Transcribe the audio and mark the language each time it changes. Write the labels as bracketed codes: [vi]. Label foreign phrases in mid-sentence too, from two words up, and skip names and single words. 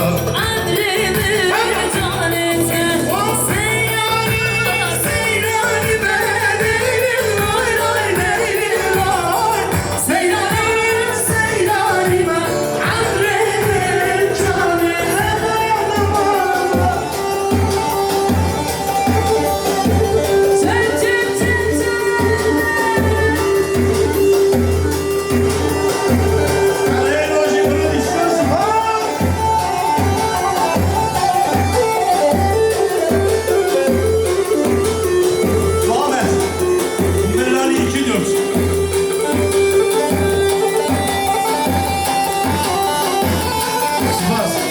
[tr] Emri bile can etsen Seyrani seyrani ben Delirim oy oy delirim oy Seyrani seyrani ben Emri bile can etsen Çın çın çın çın [fr] Allez, moi j'ai pris des choses. Muhammed, Melani 2-4. Sivas.